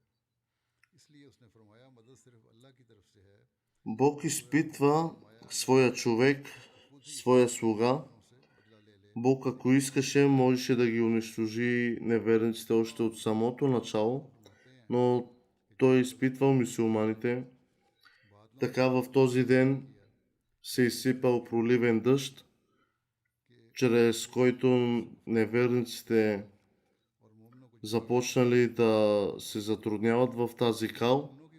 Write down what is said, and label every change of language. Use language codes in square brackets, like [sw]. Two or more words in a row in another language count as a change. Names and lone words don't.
[hi] इसलिए उसने फरमाया मदद सिर्फ अल्लाह की तरफ से है। [bg] Бог изпитва своя човек, своя слуга, [hi] से बदला ले ले [bg] Бог, ако искаше, можеше да ги унищожи неверниците още от самото начало, но той изпитвал мюсюлманите. Така в този ден се изсипал проливен дъжд, чрез който неверниците започнали да се затрудняват в тази кал,